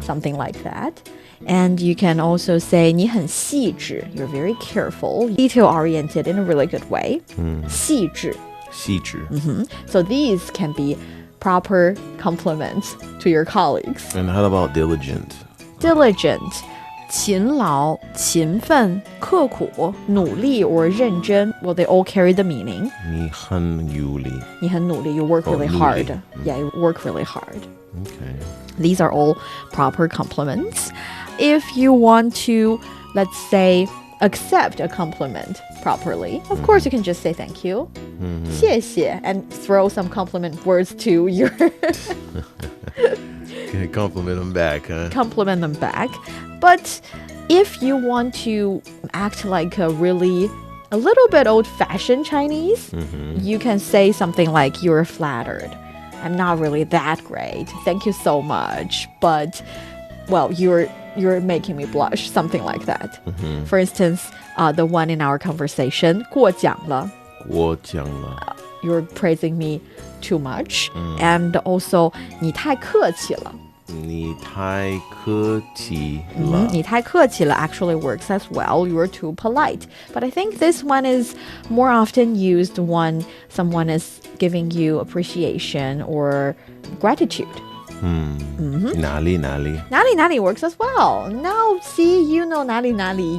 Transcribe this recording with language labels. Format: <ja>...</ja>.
<en>Something like that. And you can also say</en> <zh>你很细致.</zh> <en>You're very careful, detail-oriented in a really good way.</en> <zh>细致. 细致.</zh> <en>So these can be proper compliments to your colleagues. And how about diligent? Diligent.</en> <zh>勤劳, 勤奋, 刻苦, 努力 or 认真.</zh> <en>Well, they all carry the meaning.</en> <zh>你很努力. 你很努力,</zh> <en>you work really</en> <zh>努力.</zh> <en>hard. Yeah, you work really hard. Okay. These are all proper compliments. If you want to, let's say, accept a compliment properly, of course you can just say thank you. 谢谢, and throw some compliment words to your Compliment them back, huh? compliment them back. But if you want to act like a little bit old-fashioned Chinese, you can say something like, you're flattered. I'm not really that great. Thank you so much. But, well, you're making me blush. Something like that. For instance, the one in our conversation,</en> <zh>过奖了. 过奖了.</zh> <en>You're praising me too much. And also,</en> <zh>你太客气了. 你太客气了.</zh> <en>你太客气了 actually works as well. You're too polite. But I think this one is more often used when someone is giving you appreciation or gratitude.</en> <zh>哪里哪里. 哪里哪里</zh> <en>works as well. Now, see, you know 哪里哪里.</en>